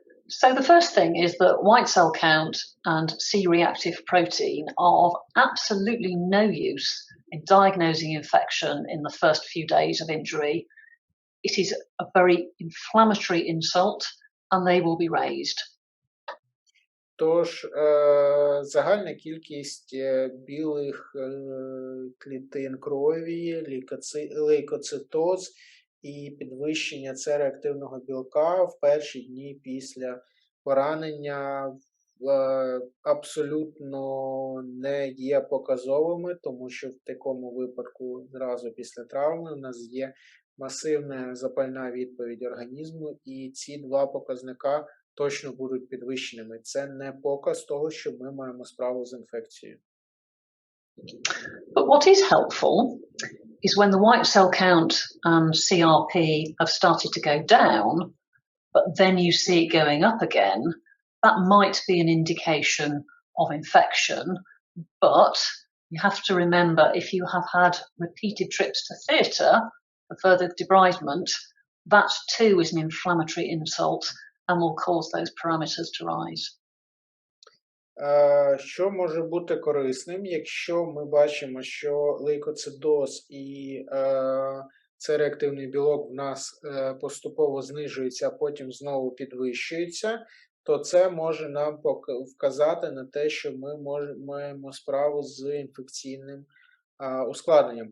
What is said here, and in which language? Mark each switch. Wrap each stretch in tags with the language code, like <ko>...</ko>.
<en>So the first thing is that white cell count and C-reactive protein are of absolutely no use in diagnosing infection in the first few days of injury, it is a very inflammatory insult and they will be raised.</en> <uk>Тож загальна кількість білих клітин крові, лейкоцитоз і підвищення С-реактивного білка в перші дні після поранення абсолютно не є показовими, тому що в такому випадку зразу після травми у нас є масивна запальна відповідь організму, і ці два показника точно будуть підвищеними. Це не показ того, що ми маємо справу з інфекцією.</uk> <en>But what is helpful is when the white cell count and CRP have started to go down, but then you see it going up again, that might be an indication of infection. But you have to remember, if you have had repeated trips to theatre for further debridement, that too is an inflammatory insult and will cause those parameters to rise.</en> <uk>Що може бути корисним, якщо ми бачимо, що лейкоцидоз і С-реактивний білок в нас поступово знижується, а потім знову підвищується, то це може нам вказати на те, що ми маємо справу з інфекційним ускладненням.</uk>